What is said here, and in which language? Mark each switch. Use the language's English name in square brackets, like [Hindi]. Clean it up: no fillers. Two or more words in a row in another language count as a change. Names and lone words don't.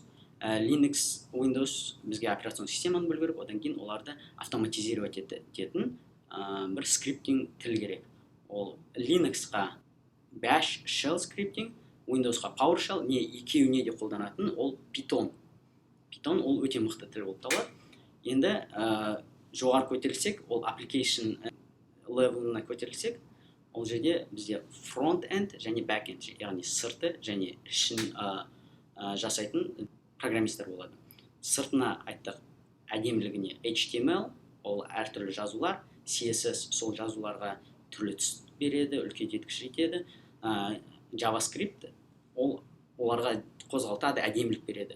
[Kazakh] Linux, Windows бізге [Russian] операционный системаны [Kazakh] білу керек, одан кейін оларды автоматизировать ететін бір скриптинг тіл керек. Ол Linux-қа Bash Shell скриптинг, Windows-қа PowerShell, екеуіне де қолданатын ол Python. Python ол өте мықты тіл болып табылады. Енді жоғары көтерілсек, ол [English] application level- [Kazakh] ына көтерілсек, ол жерде бізде front-end және back-end, яғни сырты және ішін жасайтын программистер болады. Сыртына айттық әдемілігіне HTML, ол әртүрлі жазулар, CSS сол жазуларға түрлі түс береді, үлкейтеткіш етеді. JavaScript оларға қозғалтады, әдемілік береді.